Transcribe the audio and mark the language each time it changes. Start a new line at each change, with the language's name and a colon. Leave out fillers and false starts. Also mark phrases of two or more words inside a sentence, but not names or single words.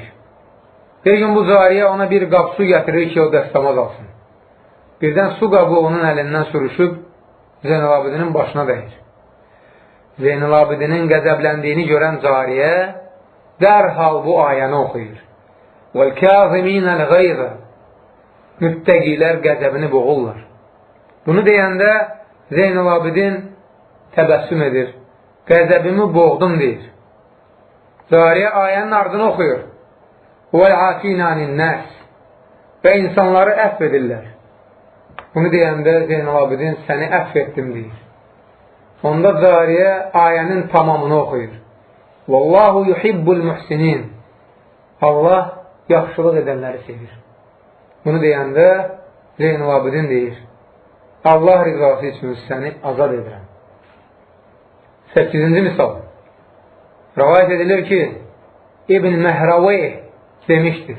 Azerbaijani: Bir gün bu cariyə ona bir qab su gətirir ki, o dəstəmaz alsın. Birdən su qabı onun əlindən sürüşüb, Zeynəl Abidinin başına dəyir. Zeynəl Abidinin qəzəbləndiyini görən cariyə dərhal bu ayəni oxuyur.
Arabic: وَالْكَاظِمِينَ الْغَيْظَ
Azerbaijani: Müttəqilər qəzəbini boğurlar. Bunu deyəndə Zeynəl Abidin təbəssüm edir. Qəzəbimi boğdum deyir. Cariyə ayənin ardını oxuyur.
Arabic: وَالْعَافِينَ عَنِ النَّاسِ
Azerbaijani: Və insanları əfv edirlər. Bunu deyəndə Zeynəl Abidin səni əfv etdim deyir. Onda cariyə ayənin tamamını oxuyur.
Arabic: وَاللّٰهُ يُحِبُّ الْمُحْسِنِينَ
Azerbaijani: Allah yaxşılıq edənləri sevir. Bunu deyəndə Zeynəl Abidin deyir. Allah rizası üçün səni azad edirəm. 8-ci misal. Rəvayət edilir ki, İbn Məhraveyh demişdir.